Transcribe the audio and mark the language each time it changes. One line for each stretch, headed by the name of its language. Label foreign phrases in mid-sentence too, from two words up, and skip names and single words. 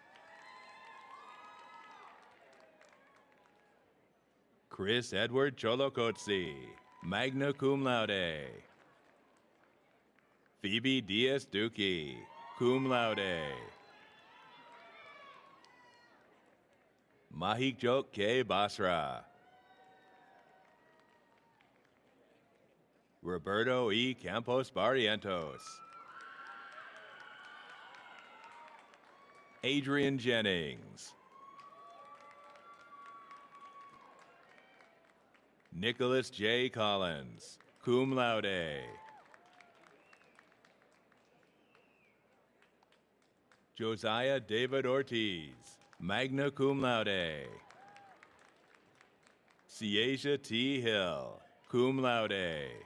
English: Chris Edward Cholocotzi,
Latin: magna cum laude.
English: Phoebe Diaz Duque,
Latin: cum laude.
English: Mahikjot K. Basra. Roberto E. Campos Barrientos. Adrian Jennings. Nicholas J. Collins,
Latin: cum laude.
English: Josiah David Ortiz,
Latin: magna cum laude.
English: Ciasia T. Hill,
Latin: cum laude.